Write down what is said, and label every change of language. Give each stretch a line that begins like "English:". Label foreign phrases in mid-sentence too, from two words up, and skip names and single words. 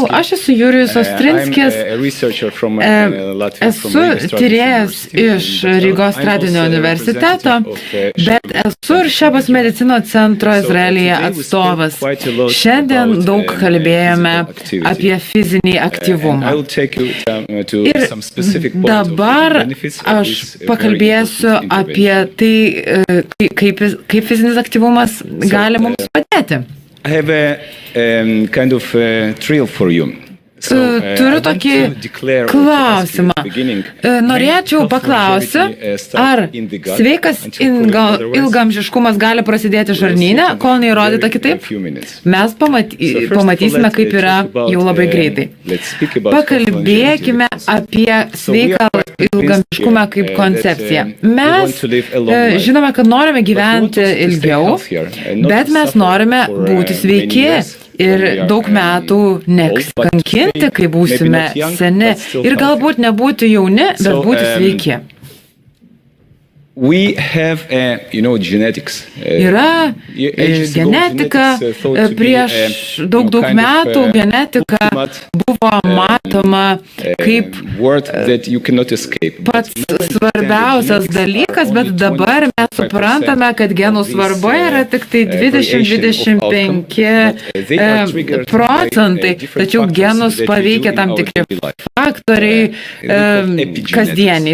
Lithuanian: Aš esu Jurijus Ostrinskis, esu tyrėjas iš Rygos Tradinio universiteto, bet esu ir Šebos medicinos centro Izraelyje atstovas. Šiandien daug kalbėjome apie fizinį aktyvumą. Ir dabar aš pakalbėsiu apie tai, kaip fizinis aktyvumas gali mums padėti.
English: I have a kind of thrill for you.
Lithuanian: Turiu tokį klausimą. Norėčiau paklausti, ar sveikas ilgamžiškumas gali prasidėti žarnyne, kol neįrodyta kitaip? Mes pamatysime, kaip yra jau labai greitai. Pakalbėkime apie sveiką ilgamžiškumą kaip koncepciją. Mes žinome, kad norime gyventi ilgiau, bet mes norime būti sveiki. Ir daug metų nekankinti, kai būsime seni. Ir galbūt nebūti jauni, bet būti sveiki.
English: We have, genetics.
Lithuanian: Yra genetika. Prieš daug metų genetika buvo matoma kaip pats svarbiausias dalykas, bet dabar mes suprantame, kad genų svarba yra tik tai 20-25%, tačiau genus paveikia tam tikri faktoriai kasdieniai.